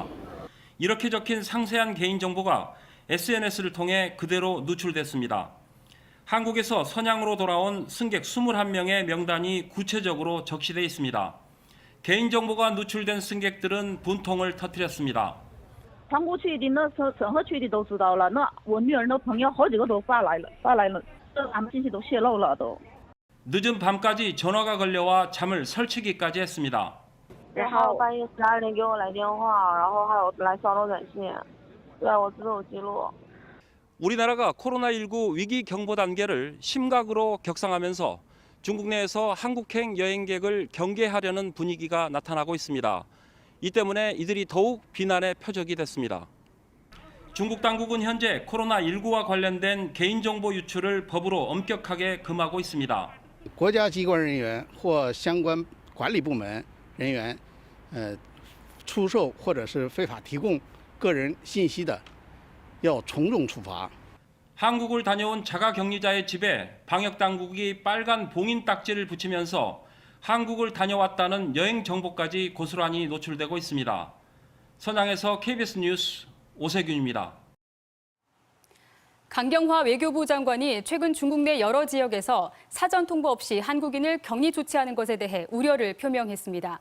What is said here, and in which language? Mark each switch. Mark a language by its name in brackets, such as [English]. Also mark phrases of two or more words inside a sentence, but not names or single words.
[Korean] 이렇게 적힌 상세한 개인정보가 SNS를 통해 그대로 누출됐습니다. 한국에서 선양으로 돌아온 승객 21명의 명단이 구체적으로 적시돼 있습니다. 개인정보가 누출된 승객들은 분통을 터뜨렸습니다. [Chinese] 韩国去的那时候，整个去的都知道了。那我女儿那朋友好几个都发来了，这俺们信息都泄露了都。 [Korean] 늦은 밤까지 전화가 걸려와 잠을 설치기까지 했습니다. [Chinese] 然后半夜12点给我来电话，然后还有来骚扰短信，对我自有记录。 [Korean] 우리나라가 코로나19 위기 경보 단계를 심각으로 격상하면서 중국 내에서 한국행 여행객을 경계하려는 분위기가 나타나고 있습니다. 이 때문에 이들이 더욱 비난의 표적이 됐습니다. 중국 당국은 현재 코로나19와 관련된 개인정보 유출을 법으로 엄격하게 금하고 있습니다. [Chinese] 国家机关人员或相关管理部门人员，出售或者是非法提供个人信息的，要从重处罚。 [Korean] 한국을 다녀온 자가격리자의 집에 방역당국이 빨간 봉인 딱지를 붙이면서 한국을 다녀왔다는 여행 정보까지 고스란히 노출되고 있습니다. 선양에서 KBS 뉴스 오세균입니다. 강경화 외교부 장관이 최근 중국 내 여러 지역에서 사전 통보 없이 한국인을 격리 조치하는 것에 대해 우려를 표명했습니다.